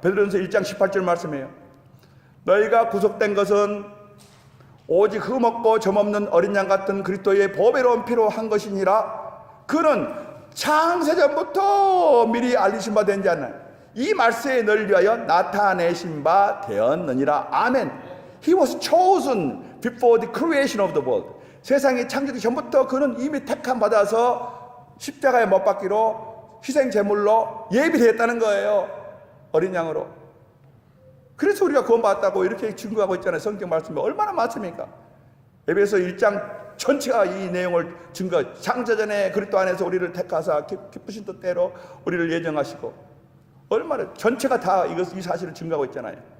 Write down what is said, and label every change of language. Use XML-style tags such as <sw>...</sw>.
<ko>베드로전서 1장 18절 말씀이에요. 너희가 구속된 것은 오직 흠없고 점없는 어린 양 같은 그리스도의 보배로운 피로 한 것이니라. 그는 창세전부터 미리 알리신 바 된 자는 이 말세에 너를 위하여 나타내신 바 되었느니라. 아멘.</ko> <en>He was chosen before the creation of the world.</en> <ko>세상이 창조되기 전부터 그는 이미 택함 받아서 십자가에 못 박기로 희생 제물로 예비되었다는 거예요. 어린 양으로. 그래서 우리가 구원받았다고 이렇게 증거하고 있잖아요. 성경 말씀이 얼마나 많습니까? 에베소 1장 전체가 이 내용을 증거. 창조전에 그리스도 안에서 우리를 택하사 기쁘신 뜻대로 우리를 예정하시고, 얼마나 전체가 다 이 사실을 증거하고 있잖아요.</ko>